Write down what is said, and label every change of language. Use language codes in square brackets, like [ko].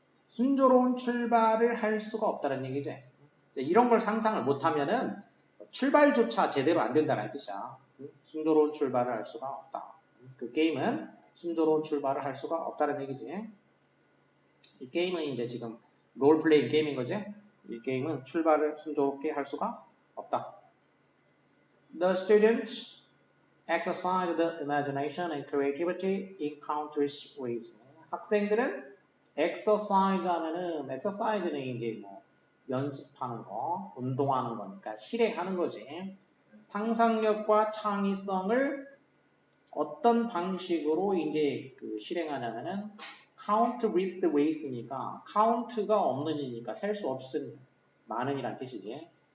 [ko] 순조로운 출발을 할 수가 없다는 얘기죠. 이런 걸 상상을 못하면은 출발조차 제대로 안 된다는 뜻이야. 순조로운 출발을 할 수가 없다. 그 게임은 순조로운 출발을 할 수가 없다는 얘기지. 이 게임은 이제 지금 롤플레잉 게임인 거지. 이 게임은 출발을 순조롭게 할 수가 없다. [en] The students exercise the imagination and creativity in countless ways. [ko] 학생들은 exercise 하면은, exercise는 이제 연습하는 거, 운동하는 거니까 실행하는 거지. 상상력과 창의성을 어떤 방식으로 이제 실행하냐면은 [en] countless ways [ko] 니까 count가 없는 이니까 셀 수 없은 많은이란 뜻이지.